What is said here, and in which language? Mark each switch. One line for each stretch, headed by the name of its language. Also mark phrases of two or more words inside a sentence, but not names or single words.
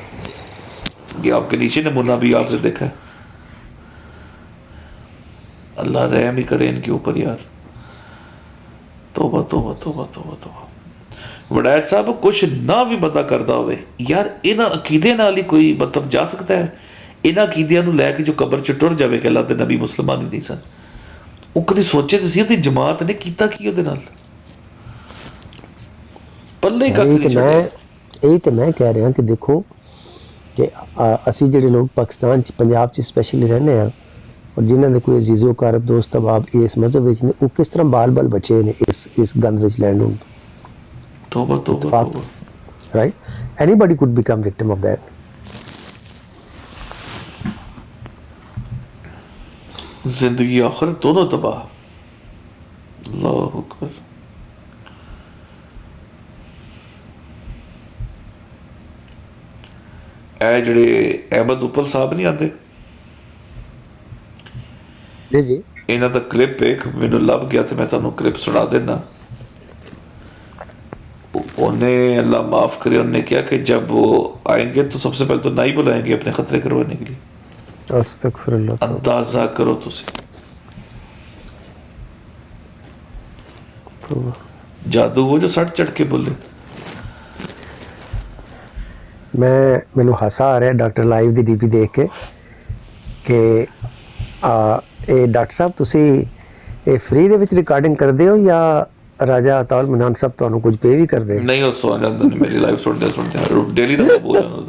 Urdu: یہ آپ کے نیچے نمونہ بھی آپ نے دیکھا ہے. اللہ رحم ہی کرے ان کے اوپر یار. توبہ توبہ توبہ توبہ توبہ.
Punjabi: وڈائر صاحب کچھ نہ بھی بندہ کرتا ہوئے یار, ان عقیدے نال ہی کوئی مطلب جا سکتا ہے. ان عقیدیاں نو لے کے جو قبر چ ٹر جاوے کہ اللہ دے نبی مسلمان ہی نہیں سن, وہ کدی سوچے تے سی تے جماعت نے کیتا کی اودے نال؟ پلے کک نہیں چھوڑا. ਇਹ ਤੇ ਮੈਂ ਕਹਿ ਰਿਹਾ ਕਿ ਦੇਖੋ ਕਿ ਅਸੀਂ ਜਿਹੜੇ ਲੋਕ ਪਾਕਿਸਤਾਨ 'ਚ ਪੰਜਾਬ 'ਚ ਸਪੈਸ਼ਲੀ ਰਹਿੰਦੇ ਹਾਂ ਔਰ ਜਿਨ੍ਹਾਂ ਦੇ ਕੋਈ ਅਜ਼ੀਜ਼ੋ ਕਾਰਬ ਦੋਸਤ ਅਬਾਬ ਇਸ ਮਜ਼ਹਬ ਵਿੱਚ ਨੇ, ਉਹ ਕਿਸ ਤਰ੍ਹਾਂ ਬਾਲ ਬਚੇ ਨੇ ਇਸ ਗੰਦ ਵਿੱਚ ਲੈਣ ਨੂੰ। ਤੋਬਾ
English: right? Anybody could become victim of that.
Urdu: زندگی آخر دونوں تباہ.
Arabic: الله أكبر.
Punjabi: ਇਹ ਜਿਹੜੇ ਅਹਿਮਦ ਉਪਲ ਸਾਹਿਬ ਨਹੀਂ ਆਉਂਦੇ, ਜੀ ਇਹਨਾਂ ਦਾ ਕਲਿੱਪ ਇੱਕ ਮੈਨੂੰ ਲੱਭ ਗਿਆ ਤੇ ਮੈਂ ਤੁਹਾਨੂੰ ਕਲਿੱਪ ਸੁਣਾ ਦੇਣਾ।
Urdu: انہیں اللہ معاف کرے، انہوں نے کیا کہ جب وہ آئیں گے تو سب سے پہلے تو نہیں بلائیں گے اپنے خطرے کروانے کے لیے.
Arabic: अस्तगफिरुल्लाह।
Urdu: اندازہ کرو تسی، جادو وہ جو سٹ چڑھ کے بولے.
Punjabi: ਮੈਨੂੰ ਹਾਸਾ ਆ ਰਿਹਾ ਡਾਕਟਰ ਲਾਈਵ ਦੀ ਡੀਪੀ ਦੇਖ ਕੇ ਕਿ ਇਹ ਡਾਕਟਰ ਸਾਹਿਬ ਤੁਸੀਂ ਇਹ ਫ੍ਰੀ ਦੇ ਵਿੱਚ ਰਿਕਾਰਡਿੰਗ ਕਰਦੇ ਹੋ ਜਾਂ ਰਾਜਾ ਅਤਾਉਲ ਮਨਾਨ ਸਾਹਿਬ ਤੁਹਾਨੂੰ ਕੁਝ ਪੇ ਵੀ ਕਰਦੇ? ਨਹੀਂ, ਉਹ ਸੋ ਜਾਂਦਾ ਨੇ ਮੇਰੀ ਲਾਈਵ ਸੁਣਦੇ ਡੇਲੀ ਦਾ ਬੋਲ ਜਾਂਦਾ।